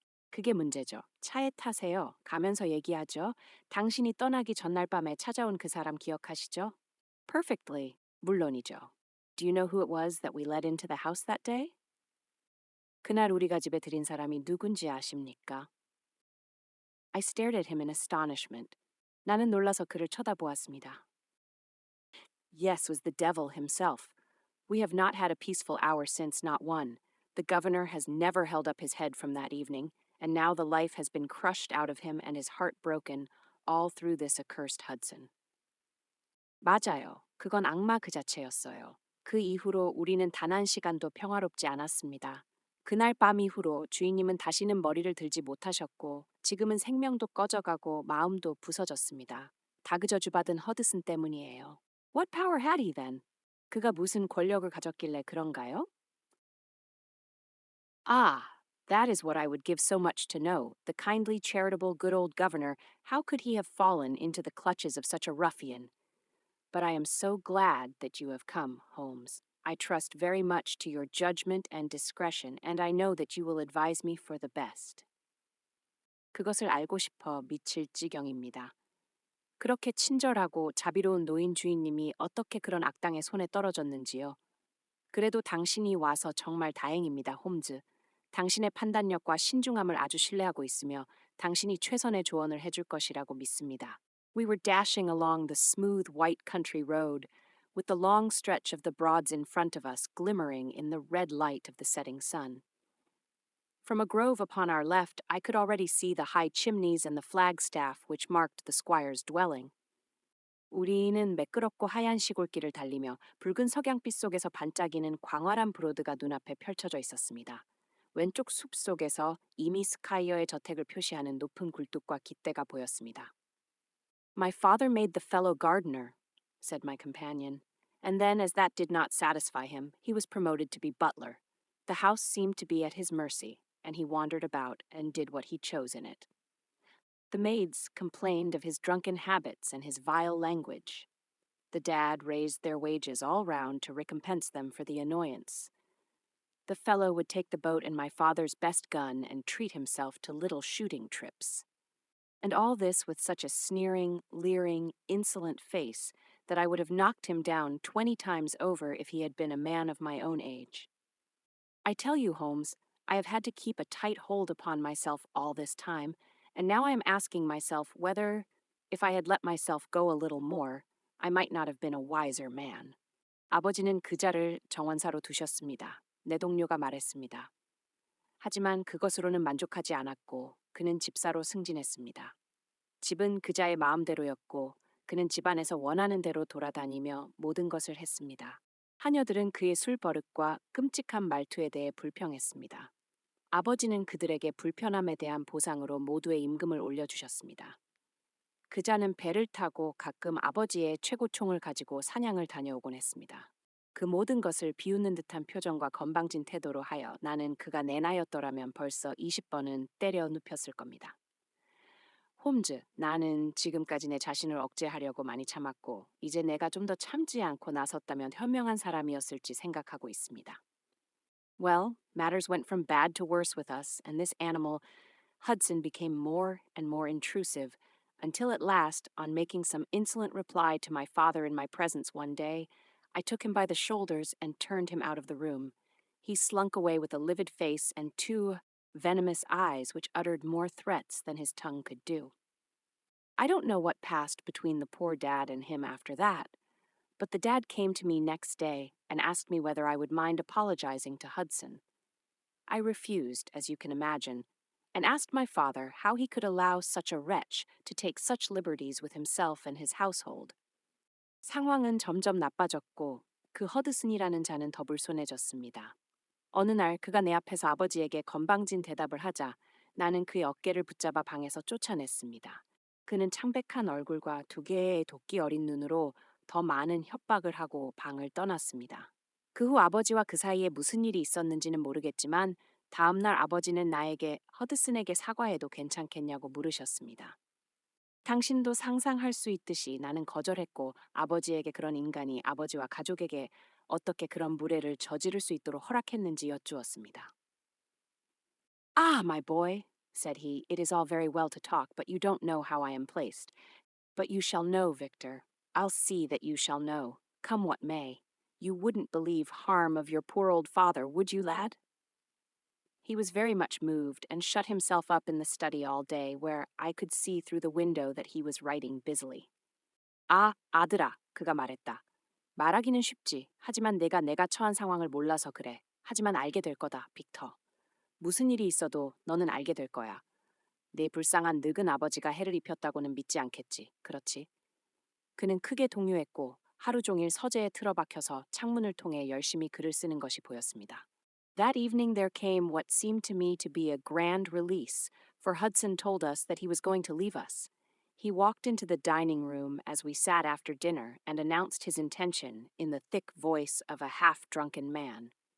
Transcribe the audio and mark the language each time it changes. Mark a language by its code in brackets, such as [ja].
[ko] 그게 문제죠. 차에 타세요. 가면서 얘기하죠. 당신이 떠나기 전날 밤에 찾아온 그 사람 기억하시죠? [en] Perfectly. [ko] 물론이죠. [en] Do you know who it was that we let into the house that day? [ko] 그날 우리가 집에 들인 사람이 누군지 아십니까? [en] I stared at him in astonishment. [ko] 나는 놀라서 그를 쳐다보았습니다. [en] Yes, was the devil himself. We have not had a peaceful hour since, not one. The governor has never held up his head from that evening, and now the life has been crushed out of him and his heart broken, all through this accursed Hudson. [ko] 맞아요. 그건 악마 그 자체였어요. 그 이후로 우리는 단 한 시간도 평화롭지 않았습니다. 그날 밤 이후로 주인님은 다시는 머리를 들지 못하셨고 지금은 생명도 꺼져가고 마음도 부서졌습니다. 다그저주받은 허드슨 때문이에요. [en] What power had he then? [ko] 그가 무슨 권력을 가졌길래 그런가요? [en] Ah, that is what I would give so much to know. The kindly, charitable, good old governor, how could he have fallen into the clutches of such a ruffian? But I am so glad that you have come, Holmes. I trust very much to your judgment and discretion, and I know that you will advise me for the best. [ko] 그것을 알고 싶어 미칠 지경입니다. 그렇게 친절하고 자비로운 노인 주인님이 어떻게 그런 악당의 손에 떨어졌는지요. 그래도 당신이 와서 정말 다행입니다, 홈즈. 당신의 판단력과 신중함을 아주 신뢰하고 있으며 당신이 최선의 조언을 해줄 것이라고 믿습니다. [en] We were dashing along the smooth white country road, with the long stretch of the Broads in front of us glimmering in the red light of the setting sun. From a grove upon our left, I could already see the high chimneys and the flagstaff which marked the squire's dwelling. [ko] 우리는 매끄럽고 하얀 시골길을 달리며 붉은 석양빛 속에서 반짝이는 광활한 브로드가 눈앞에 펼쳐져 있었습니다. 왼쪽 숲 속에서 이미 스카이어의 저택을 표시하는 높은 굴뚝과 깃대가 보였습니다. [en] My father made the fellow gardener, said my companion, and then, as that did not satisfy him, he was promoted to be butler. The house seemed to be at his mercy, and he wandered about and did what he chose in it. The maids complained of his drunken habits and his vile language. The dad raised their wages all round to recompense them for the annoyance. The fellow would take the boat in my father's best gun and treat himself to little shooting trips. And all this with such a sneering, leering, insolent face that I would have knocked him down 20 times over if he had been a man of my own age. I tell you, Holmes, I have had to keep a tight hold upon myself all this time, and now I am asking myself whether, if I had let myself go a little more, I might not have been a wiser man. [ko] 아버지는 그자를 정원사로 두셨습니다. 내 동료가 말했습니다. 하지만 그것으로는 만족하지 않았고 그는 집사로 승진했습니다. 집은 그자의 마음대로였고 그는 집안에서 원하는 대로 돌아다니며 모든 것을 했습니다. 하녀들은 그의 술버릇과 끔찍한 말투에 대해 불평했습니다. 아버지는 그들에게 불편함에 대한 보상으로 모두의 임금을 올려주셨습니다. 그자는 배를 타고 가끔 아버지의 최고총을 가지고 사냥을 다녀오곤 했습니다. 그 모든 것을 비웃는 듯한 표정과 건방진 태도로 하여 나는 그가 내 나이였더라면 벌써 20번은 때려 눕혔을 겁니다. 홈즈, 나는 지금까지 내 자신을 억제하려고 많이 참았고, 이제 내가 좀 더 참지 않고 나섰다면 현명한 사람이었을지 생각하고 있습니다. [en] Well, matters went from bad to worse with us, and this animal, Hudson, became more and more intrusive, until at last, on making some insolent reply to my father in my presence one day, I took him by the shoulders and turned him out of the room. He slunk away with a livid face and two venomous eyes which uttered more threats than his tongue could do. I don't know what passed between the poor dad and him after that, but the dad came to me next day and asked me whether I would mind apologizing to Hudson. I refused, as you can imagine, and asked my father how he could allow such a wretch to take such liberties with himself and his household. [ko] 상황은 점점 나빠졌고 그 허드슨이라는 자는 더 불손해졌습니다. 어느 날 그가 내 앞에서 아버지에게 건방진 대답을 하자 나는 그의 어깨를 붙잡아 방에서 쫓아냈습니다. 그는 창백한 얼굴과 두 개의 도끼 어린 눈으로 더 많은 협박을 하고 방을 떠났습니다. 그 후 아버지와 그 사이에 무슨 일이 있었는지는 모르겠지만 다음 날 아버지는 나에게 허드슨에게 사과해도 괜찮겠냐고 물으셨습니다. 당신도 상상할 수 있듯이 나는 거절했고 아버지에게 그런 인간이 아버지와 가족에게 어떻게 그런 무례를 저지를 수 있도록 허락했는지 여쭈었습니다. [en] Ah, my boy, said he, it is all very well to talk, but you don't know how I am placed. But you shall know, Victor. I'll see that you shall know, come what may. You wouldn't believe harm of your poor old father, would you, lad? He was very much moved and shut himself up in the study all day, where I could see through the window that he was writing busily. [ko] 아, 아들아, 그가 말했다. 말하기는 쉽지. 하지만 내가 처한 상황을 몰라서 그래. 하지만 알게 될 거다, 빅터. 무슨 일이 있어도 너는 알게 될 거야. 내 불쌍한 늙은 아버지가 해를 입혔다고는 믿지 않겠지. 그렇지? 그는 크게 동요했고 하루 종일 서재에 틀어박혀서 창문을 통해 열심히 글을 쓰는 것이 보였습니다. [en] That evening there came what seemed to me to be a grand release, for Hudson told us that he was going to leave us. He walked into the dining room as we sat after dinner and announced his intention in the thick voice of a half-drunken man.